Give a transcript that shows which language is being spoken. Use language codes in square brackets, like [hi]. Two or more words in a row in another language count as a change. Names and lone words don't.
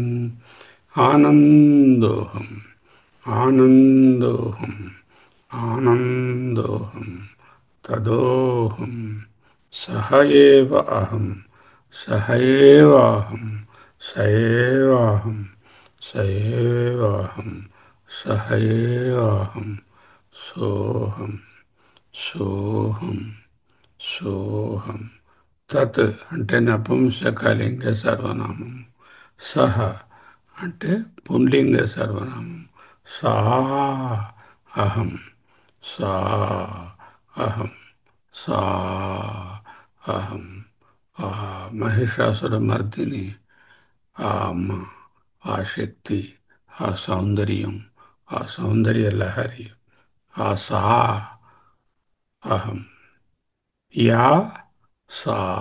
[sa] आनन्दोऽहम् आनन्दोऽहम् आनन्दोऽहम् तदोऽहम् सह एव अहम् सह एवाहम् स एवाहम् स एवाहम् सह एवाहम् सोऽहम् सोऽहम् सोऽहम् [te] తత్ అంటే నపుంసకలింగ సర్వనామం సహ అంటే పుంలింగ సర్వనామం [sa] సా అహం సా అహం సా అహం [te] ఆ మహిషాసుర మర్దిని ఆ అమ్మ ఆ శక్తి ఆ సౌందర్యం ఆ సౌందర్య లహరి ఆ [sa] సా అహం యా సా